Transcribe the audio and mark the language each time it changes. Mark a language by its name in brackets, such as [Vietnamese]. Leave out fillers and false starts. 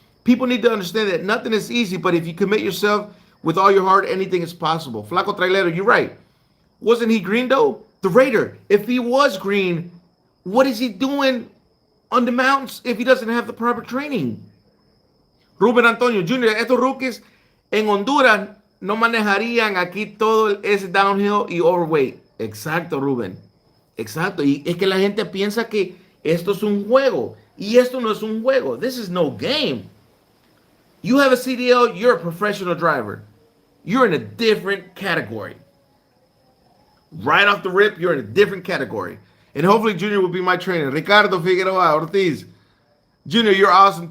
[English] People need to understand that nothing is easy, but if you commit yourself with all your heart, anything is possible. Flaco Trailero, you're right. Wasn't he green though? The Raider, if he was green, what is he doing on the mountains if he doesn't have the proper training? [Spanish] Ruben Antonio Jr., estos rookies en Honduras no manejarían aquí todo ese downhill y overweight. Exacto, Ruben. Exacto. Y es que la gente piensa que esto es un juego. Y esto no es un juego. [English] This is no game. You have a CDL, you're a professional driver. You're in a different category. Right off the rip, you're in a different category. And hopefully Junior will be my trainer. Ricardo Figueroa Ortiz. Junior, you're awesome.